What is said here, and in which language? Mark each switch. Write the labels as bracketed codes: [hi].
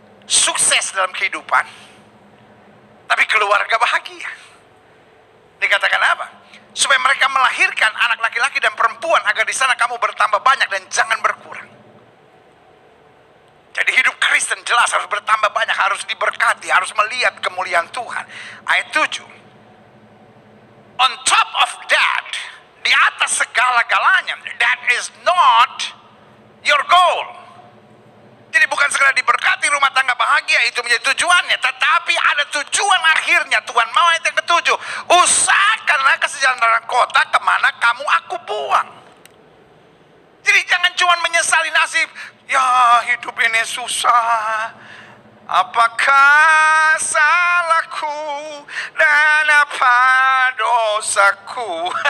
[id] Sukses dalam kehidupan, tapi keluarga bahagia. Dikatakan apa? Supaya mereka melahirkan anak laki-laki dan perempuan, agar di sana kamu bertambah banyak dan jangan berkurang. Jadi hidup Kristen jelas harus bertambah banyak, harus diberkati, harus melihat kemuliaan Tuhan. Ayat 7. [en] On top of that, di atas segala-galanya, that is not your goal. [id] Jadi bukan sekedar diberkati rumah tangga bahagia, itu menjadi tujuannya, tetapi ada tujuan akhirnya. Tuhan mau. Ayat yang ke-7, usahakanlah kesejahteraan kota kemana kamu aku buang. Jadi jangan cuma menyesali nasib, ya hidup ini susah, apakah salahku dan apa dosaku?